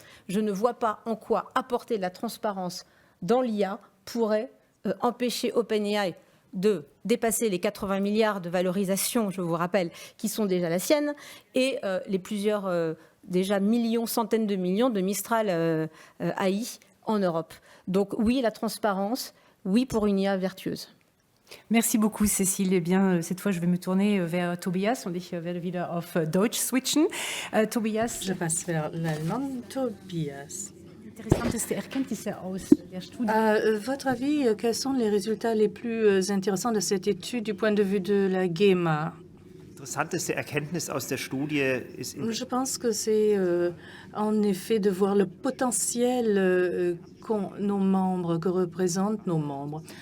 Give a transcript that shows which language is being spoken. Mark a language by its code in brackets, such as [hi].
[fr] Je ne vois pas en quoi apporter de la transparence dans l'IA pourrait empêcher OpenAI de dépasser les 80 milliards de valorisation, je vous rappelle, qui sont déjà la sienne, et les plusieurs, déjà millions, centaines de millions de Mistral AI en Europe. Donc oui, la transparence, oui pour une IA vertueuse. Merci beaucoup, Cécile. Eh bien, cette fois, je vais me tourner vers Tobias. [de] Und ich werde wieder auf Deutsch switchen. Tobias. [fr] Je passe vers l'allemand. Tobias. [de] Interessanteste Erkenntnisse aus der Studie. [fr] Votre avis, quels sont les résultats les plus intéressants de cette étude du point de vue de la GEMA? [de] Interessanteste Erkenntnis aus der Studie ist [fr] Je pense que c'est en effet de voir le potentiel qu'ont nos membres, que représentent nos membres.